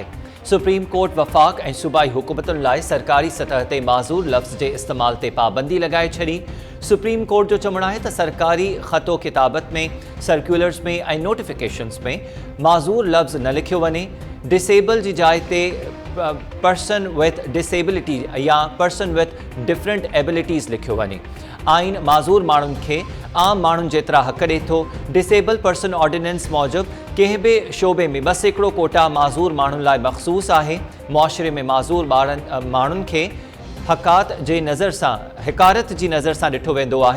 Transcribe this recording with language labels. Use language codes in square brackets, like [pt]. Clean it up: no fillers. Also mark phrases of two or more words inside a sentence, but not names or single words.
[sd] सुप्रीम कोर्ट वफ़ाक़ ऐं सूबाई हुकूमतुनि लाइ सरकारी सतह ते माज़ूर लफ़्ज़ जे इस्तेमाल ते पाबंदी लॻाए छॾी। सुप्रीम कोर्ट जो चवणु आहे त सरकारी ख़तो किताबत में, सर्कुलर्स में ऐं नोटिफिकेशन्स में माज़ूर लफ़्ज़ न लिखियो वञे। डिसेबल जी जाइ ते [en] person with disability [sd] या [en] person with different abilities [sd] लिखियो वञे। आइन माज़ूर माण्हुनि खे आम माण्हुनि जेतिरा हक़ ॾिए थो। [en] disable person ordinance [sd] मूजिबि कंहिं बि शोबे में बस हिकिड़ो कोटा माज़ूर माण्हुनि लाइ मख़सूस आहे। मुआशिरे में माज़ूर माण्हुनि खे हक़ात जे नज़र सां हिकारत जी नज़र सां ॾिठो वेंदो आहे।